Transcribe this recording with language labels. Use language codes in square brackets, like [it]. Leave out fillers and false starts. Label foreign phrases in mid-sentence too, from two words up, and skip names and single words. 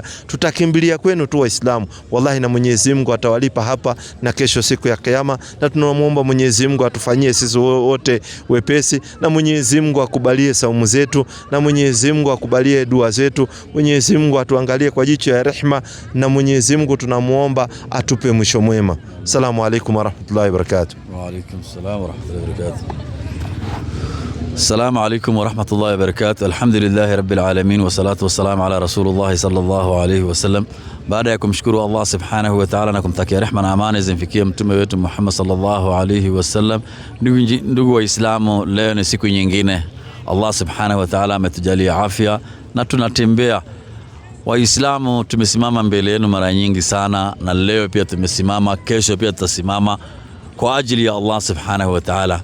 [sw] Tutakimbilia kwenu tu Waislamu. Wallahi, na Mwenyezi Mungu atawalipa hapa na kesho siku ya Kiyama, na tunamuomba Mwenyezi Mungu atufanyie sisi wote wepesi, na Mwenyezi Mungu akubalie saumu zetu, na Mwenyezi Mungu akubalie dua zetu. Mwenyezi Mungu atuangalie kwa jicho ya rehema, na Mwenyezi Mungu tunamuomba atupe mwisho mwema. [ar] السلام عليكم ورحمة الله وبركاته. وعليكم السلام ورحمة الله وبركاته. السلام عليكم ورحمة الله وبركاته. الحمد لله رب العالمين والصلاة والسلام على رسول الله صلى الله عليه وسلم. [sw] Baada ya kumshukuru [ar] الله سبحانه وتعالى [sw] na kumtakia rehema na amani zimfikie mtume wetu Muhammad [ar] صلى الله عليه وسلم. [sw] Ndugu Waislamu, leo ni siku nyingine [ar] الله سبحانه وتعالى [sw] ametujalia afya na tunatembea. Waislamu tumesimama mbele yenu mara nyingi sana, na leo pia tumesimama, kesho pia tutasimama kwa ajili ya [ar] الله سبحانه وتعالى.